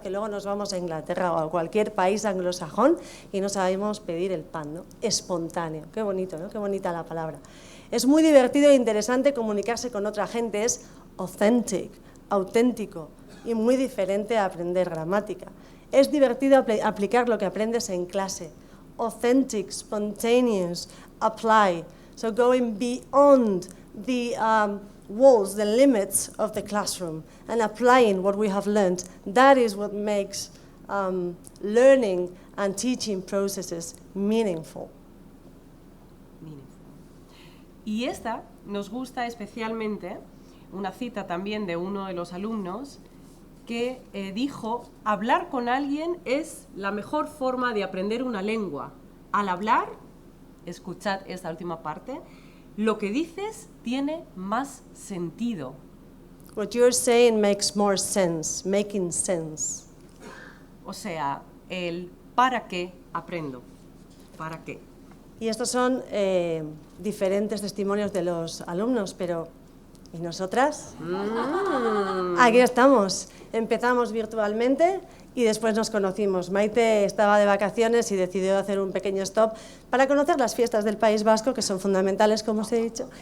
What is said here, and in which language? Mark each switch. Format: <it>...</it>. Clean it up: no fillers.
<es>Que luego nos vamos a Inglaterra o a cualquier país anglosajón y no sabemos pedir el pan, ¿no? Espontáneo. Qué bonito, ¿no? Qué bonita la palabra. Es muy divertido e interesante comunicarse con otra gente, es authentic, auténtico y muy diferente a aprender gramática. Es divertido aplicar lo que aprendes en clase.</es> <en>Authentic, spontaneous, apply. So going beyond the walls, the limits of the classroom and applying what we have learned. That is what makes learning and teaching processes meaningful.</en> <es>Y esta nos gusta especialmente, una cita también de uno de los alumnos que dijo, hablar con alguien es la mejor forma de aprender una lengua. Al hablar, escuchad esta última parte, lo que dices tiene más sentido.</es> <en>What you're saying makes more sense, making sense.</en> <es>O sea, el para qué aprendo, para qué. Y estos son diferentes testimonios de los alumnos, pero ¿y nosotras? Aquí estamos. Empezamos virtualmente y después nos conocimos. Maite estaba de vacaciones y decidió hacer un pequeño stop para conocer las fiestas del País Vasco, que son fundamentales, como os he dicho.</es>